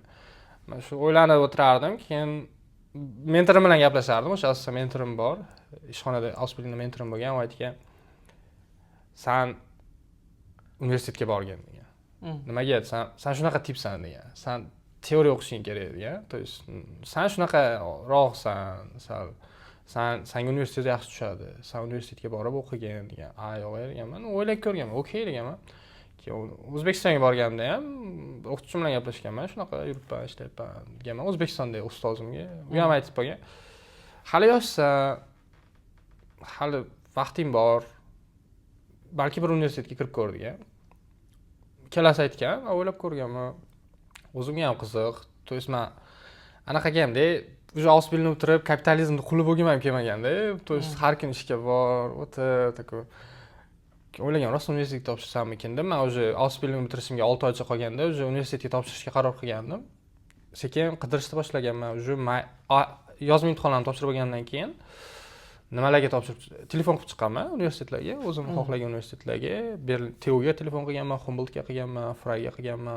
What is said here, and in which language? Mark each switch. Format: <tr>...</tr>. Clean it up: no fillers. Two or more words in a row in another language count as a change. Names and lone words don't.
<uz>Men shu o'ylanib o'tirardim, keyin mentorim bilan gaplashardim. O'sha asosiy mentorim bor. Ishxonada Ausbildungda mentorim bo'lgan, u aytgan: "Sen universitetga borgin" degan. Nimaga? Sen shunaqa tipsan degan. Sen teoriya o'qishing kerak degan.</uz> <ru>То есть</ru> <uz>sen shunaqa roqsan, senga universitet yaxshi tushadi. Sen universitetga borib o'qigin degan. Yo'q deganman. O'ylab ko'rganman. Okey deganman. O'zbekistonga borganimda ham o'qituvchim bilan gaplashganman. Shunaqa yuribman, ishlayapman deganman. O'zbekistonda ustozimga. U ham aytib qo'ygan. Hali yoshsan, hali vaqting bor. Balki bir universitetga kirib ko'r degan. Kelasi aytgan, o'ylab ko'rganman. O'zimga ham qiziq.</uz> <ru>То есть</ru> <uz>men anaqaga hamda уже Ausbildung bitirib kapitalizmni quli bo'lgim ham kelmaganda.</uz> <ru>То есть</ru> <uz>har kun ishga bor, o'tib, такой o'ylagan, rost universitetga topshirsam-ekan deb. Men уже Ausbildung bitirishimga 6 oycha qolganda уже universitetga topshirishga qaror qilgandim. Sekin qidirishni boshlaganman. Уже yozma imtihonlarni topshirib olgandan keyin nimalarga topshirib, telefon qilib chiqqanman universitetlarga, o'zim xohlagan universitetlarga, TUga telefon qilganman, Humboldtga qilganman, Freiga qilganman.</uz>